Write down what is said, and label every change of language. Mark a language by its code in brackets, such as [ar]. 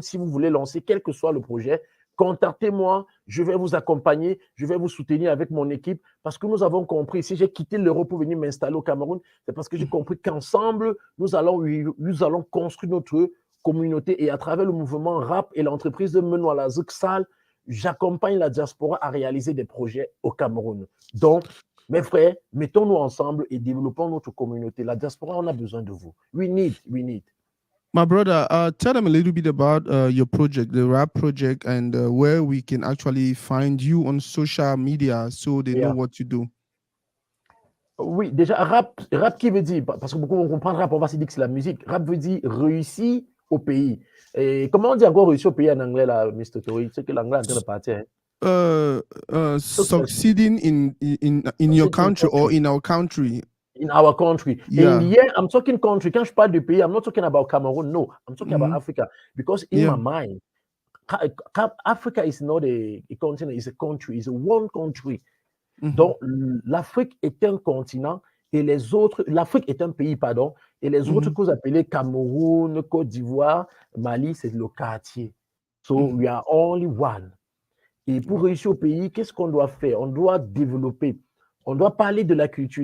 [fr] Si vous voulez lancer quel que soit le projet, contactez-moi, je vais vous accompagner, je vais vous soutenir avec mon équipe parce que nous avons compris, si j'ai quitté l'Europe pour venir m'installer au Cameroun, c'est parce que j'ai compris qu'ensemble, nous allons construire notre communauté et à travers le mouvement RAP et l'entreprise de Menoir la Zuxal, j'accompagne la diaspora à réaliser des projets au Cameroun. Donc, mes frères, mettons-nous ensemble et développons notre communauté. La diaspora, on a besoin de vous. [en] We need. My brother, tell them a little bit about your project, the rap project, and where we can actually find you on social media so they know what you do. [fr] Oui, déjà, rap qui veut dire, parce que beaucoup vont comprendre rap, on va se dire que c'est la musique. Rap veut dire réussir au pays. Et comment on dit encore réussir au pays en anglais, là, Mr. Tori? C'est que l'anglais est en train de partir. Hein. Uh, [en] Success, succeeding in your succeed in country or country, in our country. in our country. And Yeah. here, I'm talking country. [fr] Quand je parle de pays, [en] I'm not talking about Cameroon. No, I'm talking about Hmm. Africa. Because in Yeah. my mind, Africa is not a continent, it's a country, it's a one country. Hmm. [fr] Donc, l'Afrique est un continent et les autres, l'Afrique est un pays, pardon, et les autres Hmm. que vous appelez Cameroun, Côte d'Ivoire, Mali, c'est le quartier. [en] So, Hmm. we are only one. [fr] Et pour [en] Wow. [fr] réussir au pays, qu'est-ce qu'on doit faire? On doit développer. On doit parler de la culture.